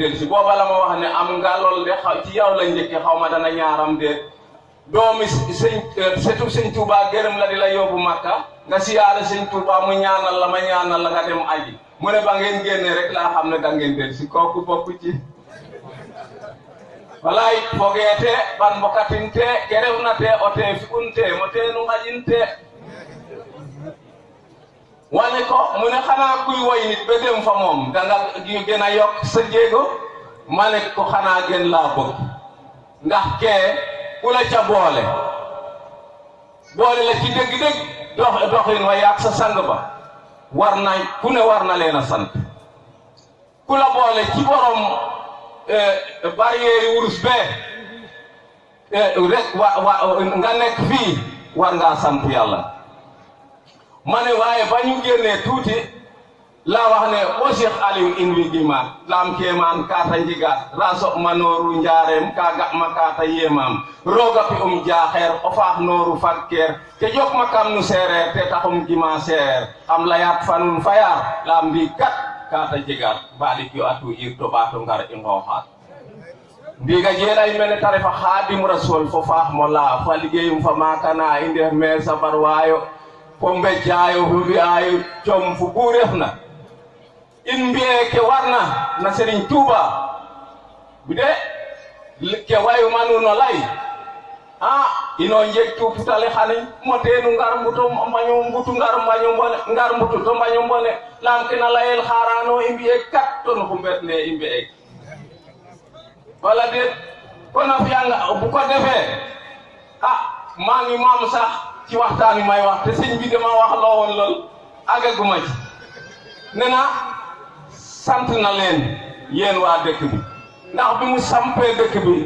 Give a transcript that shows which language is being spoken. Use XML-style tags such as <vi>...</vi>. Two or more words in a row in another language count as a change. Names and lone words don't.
<wo>dellu si booba la ma wax ne am nga lool de xaw ci yow la njëkke xaw ma dana ñaaram de doomi setu Serigne Touba gërëm la di la yóbbu Makka nga siyaare Serigne Touba mu ñaanal la ma ñaanal la nga dem aji mu ne ba ngeen génnee rek laa xam ne da ngeen dellu si kooku bokk ci</wo> <srr>walay fogeete ɓan mbokatinte ke rewnate o te fi'unte mo teenu ngaƴinte</srr> <wo>wane ko mu ne xanaa kuy woy nit ba dem fa moom danga gën a yokk sa jéego ma ne ko xanaa gën laa bëgg ndax kee ku la ca boole la ci dëgg-dëgg doxin wa yaag sa sang ba war na ku ne war na leen a sant ku la boole ci borom barrière wurus bee rek nga nekk fii war ngaa sant yàlla ma ne waaye ba ñu génnee tuuti laa wax ne o Cheikh Aliou in</wo> <srr>wi gimaat laam keemaan kaata njigaat raso ma nooru njaareem ka ga ma kaata yeemaam rooga pi jaaxeer o faax nooru fakkeer te jok ma kam nu seereer te taxum gima seereer xam layaat fanun fayaar laam mbi kat kaata jegaat baalik yo atu ir to ɓaato ngar i ngooxaat ndiga jeelay mene ta refa Xaadim Rasuul fo faax mo laa fa liggéeyum fa maakana i ndef me sabar waayo fo mbejjaayo fo mbi'aayo com fu bu refna in mbi'e ke warna na Serigne Touba bi de ke wayuma nuno lay ino njeg tuputale xane mo teenu ngar mbuto mbaño mbutu ngar mbutu to mbaño mbone laam ke na layel xaarano i mbi'e kat ton xu mbet ne i mbi'e wala déet kon a fiyanga</srr> <wo>bu ko defee maa ngi maam sax ci waxtaan wi may wax te sëñ bi dama wax loo woon lool àggaguma ci nee na sant na leen yéen waa dëkk bi ndax bi mu sampee dëkk bi</wo>